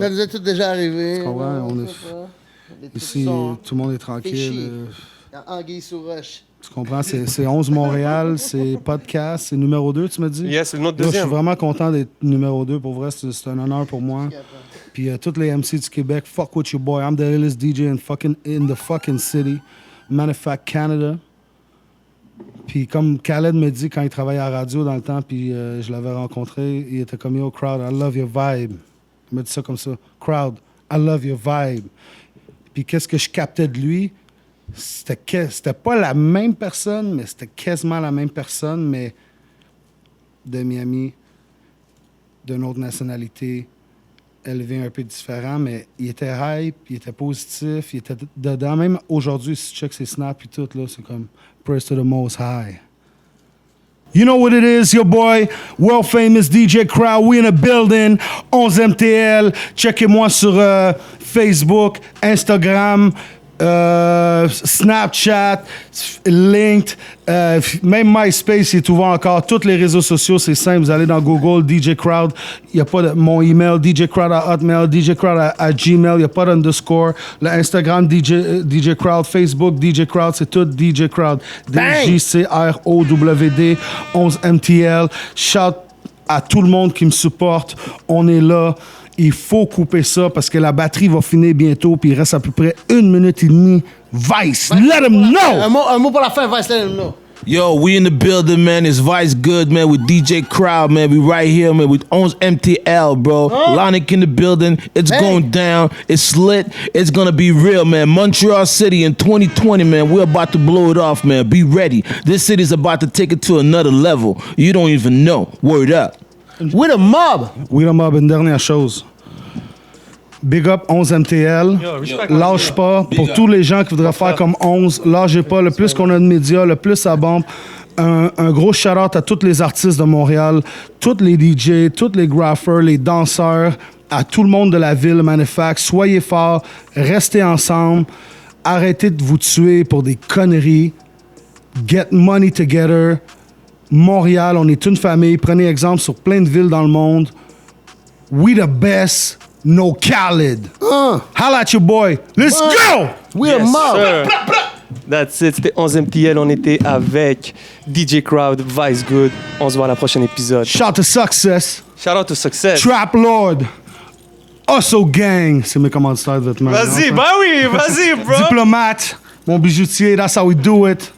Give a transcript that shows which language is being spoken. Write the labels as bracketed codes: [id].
[fr] Ça nous est tout déjà arrivé. Tu comprends? Ici, tout le monde est tranquille. Anguille sous roche. Tu comprends? C'est 11 Montréal, c'est podcast, c'est numéro 2, tu m'as dit? Yes, c'est notre Là, je suis deuxième. vraiment content d'être numéro 2. Pour vrai, c'est un honneur pour moi. Puis tous les MC du Québec, [en] fuck with your boy. I'm the illest DJ in the fucking city. Matter of fact, Canada. [fr] Puis comme Khaled me dit quand il travaillait à la radio dans le temps, puis je l'avais rencontré, il était comme, [en] yo, crowd, I love your vibe. [fr] Il m'a dit ça comme ça. [en] Crowd, I love your vibe. [fr] Puis qu'est-ce que je captais de lui? C'était pas la même personne, mais c'était quasiment la même personne, mais de Miami, d'une autre nationalité, élevé un peu différent, mais il était hype, il était positif, il était dedans. Même aujourd'hui, si tu checkes ses snaps et tout, là, c'est comme [en] praise to the most high. You know what it is, your boy, world famous DJ Crowd. We in a building, 11 MTL. [fr] Checkez-moi sur Facebook, Instagram, Snapchat, Linked, même MySpace est ouvert encore. Tous les réseaux sociaux, c'est simple. Vous allez dans Google, DJ Crowd. Il n'y a pas de mon email, djcrowd@hotmail, djcrowd@gmail. Il n'y a pas d'underscore. Le Instagram, DJ Crowd. Facebook, DJ Crowd. C'est tout DJ Crowd. DJCROWD, 11 MTL. Shout à tout le monde qui me supporte. On est là. Il faut couper ça parce que la batterie va finir bientôt puis il reste à peu près 1 minute et demie. Vice, [en] let him know! [fr] Un mot pour la fin, Vice, [en] let him know. Yo, we in the building, man. It's Vice Good, man, with DJ Crowd, man. We right here, man, with Owns MTL, bro. Lonic in the building. It's going down. It's lit. It's gonna be real, man. Montreal City in 2020, man. We're about to blow it off, man. Be ready. This city's about to take it to another level. You don't even know. Word up. We the mob. We the mob, [fr] une dernière chose. [en] Big up [fr] 11 MTL. Lâche pas. Pour tous les gens qui voudraient faire comme 11, lâchez pas. Le plus qu'on a de médias, le plus ça bombe. Un gros shout-out à tous les artistes de Montréal, tous les DJ, tous les graffeurs, les danseurs, à tout le monde de la ville, Manufact. Soyez forts, restez ensemble, arrêtez de vous tuer pour des conneries. [en] Get money together. [fr] Montréal, on est une famille. Prenez exemple sur plein de villes dans le monde. [en] We the best. No Khaled. Holla at your boy. Let's go! We the mob. Sir. That's it. [fr] C'était 11 MTL. On était avec DJ Crowd, Vice Good. On se voit à la prochaine épisode. [en] Shout to Success. Shout out to Success. Trap Lord. Hustle Gang. [fr] C'est mes commanditaires de vêtements. Vas-y, ben oui, vas-y, bro. Diplomate. Mon bijoutier. [en] That's how we do it.